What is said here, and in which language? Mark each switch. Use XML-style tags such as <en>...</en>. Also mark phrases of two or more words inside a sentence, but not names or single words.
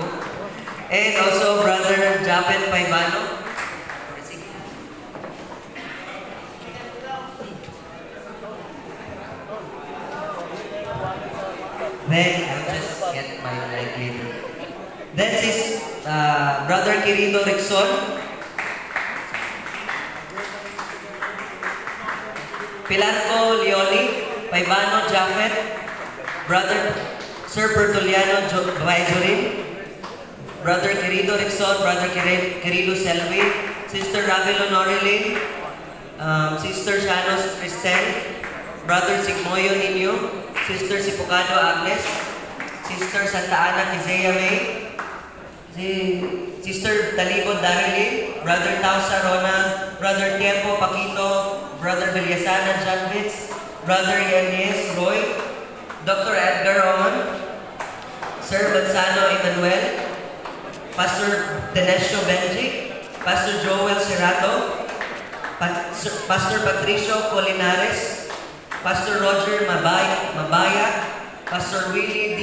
<en>And also Brother Japet Paibano. Then I'll just get my light later. Then is Brother Quirino Rixon. Pilarco Leoli. Paibano Japet. Brother Sir Bertoliano Vijorin. Brother Querido Rixon. Brother Querido Selvi. Sister Ravelo Norilin. Sister Shanos Cristel. Brother Sigmoyo Nino. Sister Sipocado Agnes. Sister Santa Ana Isaiah May. Sister Talibod Darili. Brother Tausa Rona. Brother Tiempo Paquito. Brother Villesana Janvitz. Brother Yanez Roy. Dr. Edgar Roman. Sir Gonzalo Emmanuel. Pastor Denesio Benji. Pastor Joel Serrato. Pastor Patricio Colinares. Pastor Roger Mabaya, Pastor Willie D.</en>